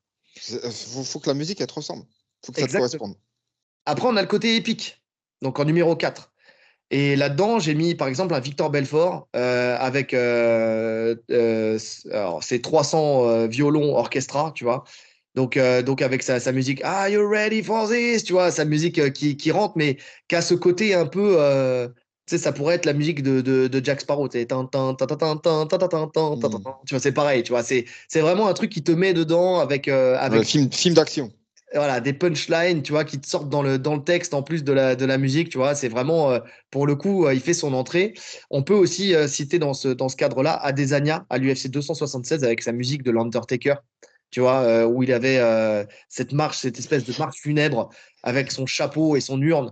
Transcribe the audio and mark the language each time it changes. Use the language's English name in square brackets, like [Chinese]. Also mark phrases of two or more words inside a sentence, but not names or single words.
[French] Faut que la musique, elle te ressemble. Faut que ça te Exact. corresponde. Après, on a le côté épique, donc en numéro 4. Et là-dedans, j'ai mis par exemple un Victor Belfort avec alors, ses 300 violons orchestra, tu vois. Donc avec sa musique Are you ready for this? Tu vois, sa musique qui rentre, mais qui a ce côté un peu. Tu sais, ça pourrait être la musique de Jack Sparrow. Tu sais, tan, tan, tan, tan, tan, tan, tan, tan, tan, tan, tan, tan, Hmm. tan. Tu vois, c'est pareil. Tu vois, c'est vraiment un truc qui te met dedans Ouais, avec film d'action. voilà, des punchlines, tu vois, qui te sortent dans le texte en plus de la musique, tu vois. C'est vraiment, pour le coup, il fait son entrée. On peut aussi citer dans ce cadre-là Adesanya à l'UFC 276 avec sa musique de l'Undertaker, tu vois, où il avait cette marche, cette espèce de marche funèbre avec son chapeau et son urne.